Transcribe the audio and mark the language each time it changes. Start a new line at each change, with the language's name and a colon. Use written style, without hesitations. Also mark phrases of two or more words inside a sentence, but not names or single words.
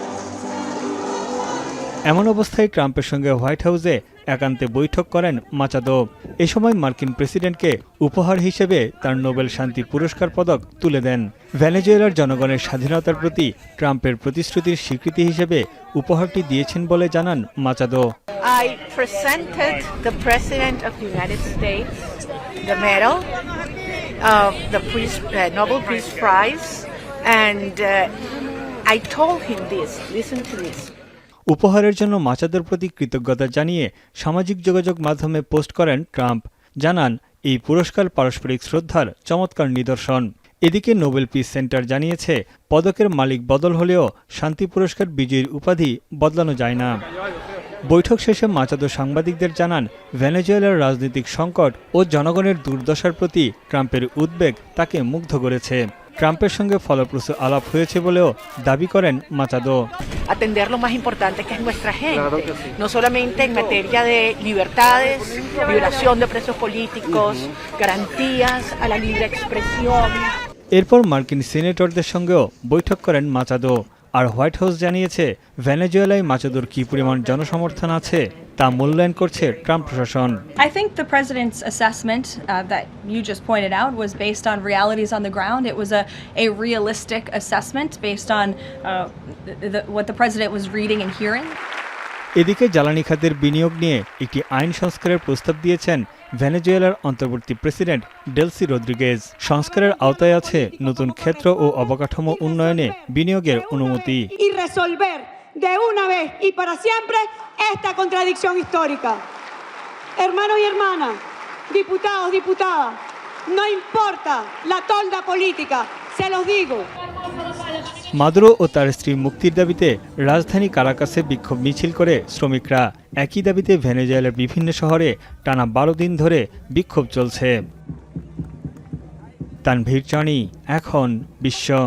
Bangla: এমন অবস্থায় ট্রাম্পের সঙ্গে হোয়াইট হাউসে একান্তে বৈঠক করেন মাচাদো। এ সময় মার্কিন প্রেসিডেন্টকে উপহার হিসেবে তার নোবেল শান্তি পুরস্কার পদক তুলে দেন। ভেনেজুয়েলার জনগণের স্বাধীনতার প্রতি ট্রাম্পের প্রতিশ্রুতির স্বীকৃতি হিসেবে উপহারটি দিয়েছেন বলে জানান মাচাদো।
English: I presented the President of the United States the medal of the Nobel Peace Prize, and I told him this. Listen to this.
Bangla: উপহারের জন্য মাচাদোর প্রতি কৃতজ্ঞতা জানিয়ে সামাজিক যোগাযোগ মাধ্যমে পোস্ট করেন ট্রাম্প। জানান, এই পুরস্কার পারস্পরিক শ্রদ্ধার চমৎকার নিদর্শন। এদিকে নোবেল পিস সেন্টার জানিয়েছে, পদকের মালিক বদল হলেও শান্তি পুরস্কার বিজয়ীর উপাধি বদলানো যায় না। বৈঠক শেষে মাচাদো সাংবাদিকদের জানান, ভেনেজুয়েলার রাজনৈতিক সংকট ও জনগণের দুর্দশার প্রতি ট্রাম্পের উদ্বেগ তাকে মুগ্ধ করেছে। ট্রাম্পের সঙ্গে ফলপ্রসূ আলাপ হয়েছে বলেও দাবি করেন মাচাদো।
Spanish: Atender lo más importante que es nuestra gente, no solamente en materia de libertades, liberación de presos políticos, garantías a la libre expresión.
Bangla: এরপর মার্কিন সিনেটরদের সঙ্গেও বৈঠক করেন মাচাদো। আর হোয়াইট হাউস জানিয়েছে, ভেনেজুয়েলায় মাচাদোর কী পরিমাণ জনসমর্থন আছে তা মূল্যায়ন করছে ট্রাম্প প্রশাসন।
English: I think the president's assessment that you just pointed out was based on realities on the ground. It was a realistic assessment based on what the president was reading and hearing.
Bangla: এদিকে জ্বালানি খাতের বিনিয়োগ নিয়ে একটি আইন সংস্কারের প্রস্তাব দিয়েছেন ভেনেজুয়েলার অন্তর্বর্তী প্রেসিডেন্ট ডেলসি রদ্রিগেজ। সংস্কারের আওতায় আছে নতুন ক্ষেত্র ও অবকাঠামো উন্নয়নে বিনিয়োগের অনুমতি।
Spanish: De una vez y para siempre esta contradicción histórica. Hermanos y hermanas, diputados, diputadas, no importa la tolda política, se los digo.
Bangla: মাদুরো ও তার স্ত্রীর মুক্তির দাবিতে রাজধানী কারাকাসে বিক্ষোভ মিছিল করে শ্রমিকরা। একই দাবিতে ভেনেজুয়েলার বিভিন্ন শহরে টানা 12 দিন ধরে বিক্ষোভ চলছে। তানভীর চানি, এখন বিশ্ব।